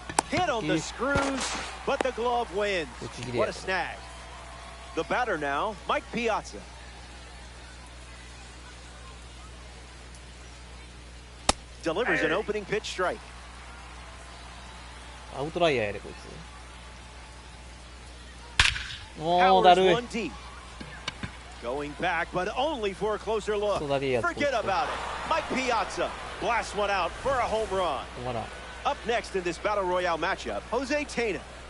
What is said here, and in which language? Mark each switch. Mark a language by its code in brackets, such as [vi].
[en] Hit on the screws, but the glove wins. What a snag. The batter now, Mike Piazza. Delivers an opening pitch strike. [ja] アウトライヤーやでこいつ。おー、だるい。 [en] one deep. Going back, but only for a closer look. Forget about it. Mike Piazza blasts one out for a home run. Up next in this Battle Royale matchup, Jose Tena.